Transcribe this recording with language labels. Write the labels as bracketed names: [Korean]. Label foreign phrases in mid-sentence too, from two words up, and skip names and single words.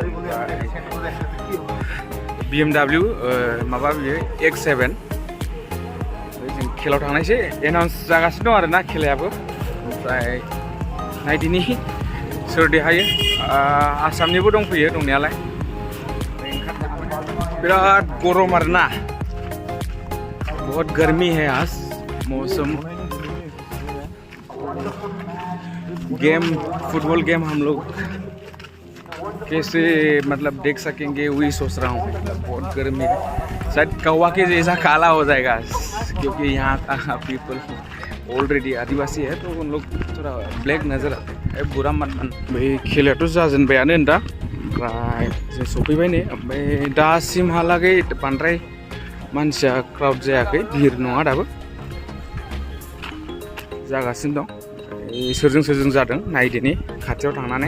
[Bodo] BMW माबा बियो X7 जों खेलाव थांनायसै, एनाउन्स जागासिनो दं आरोना खेलायाबो। ओमफ्राय नायदिनि सोर देरहायो। आसामनिबो दंफैयो दंनायालाय। बिराद गरम आरोना, [Hindi] बहुत गर्मी है आज मौसम। [English] game football game [Hindi] हम लोग कैसे मतलब देख सकेंगे वही सोच रहा हूँ। बहुत गर्मी है, शायद कौवा के जैसा काला हो जाएगा क्योंकि यहाँ का [English] people already [Hindi] आदिवासी है तो उन लोग थोड़ा ब्लैक नज़र आते हैं। बुरा मत मान भाई, [Bodo] खेलायाथ' जाजेनबायानो दा, ओमफ्राय जों सफैबाय नै। ओमफ्राय दासिमहालागै बांद्राय मानसिया क्राउड जायाखै, भिर नङा दाबो, जागासिनो दं। सोरजों जादों नायदिनि खाथियाव थांनानै।